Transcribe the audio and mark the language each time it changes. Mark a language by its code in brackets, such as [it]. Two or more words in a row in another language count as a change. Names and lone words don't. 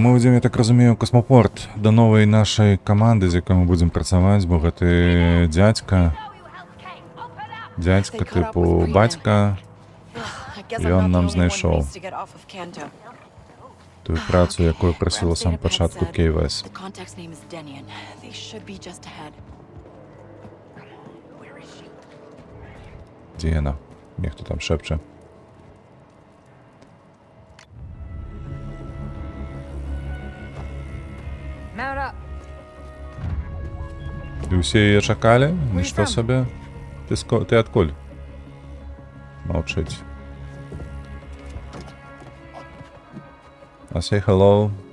[be] Мы ідзем, я так разумею, космопорт да новай нашай каманды, з якой мы будзем працаваць, бо гэты дзядзька тыпу бацька, ён нам знайшоў тую працу, якую прасіла сам пачатку KVS. [en] The contact's name is Denian. They should be just ahead. [be] Дзе яна? Нехто там шэпча. [en] Mount up. [be] І ўсе яе чакалі? Нішто сабе? Ты адкуль? Маўчыць. [en] I say hello.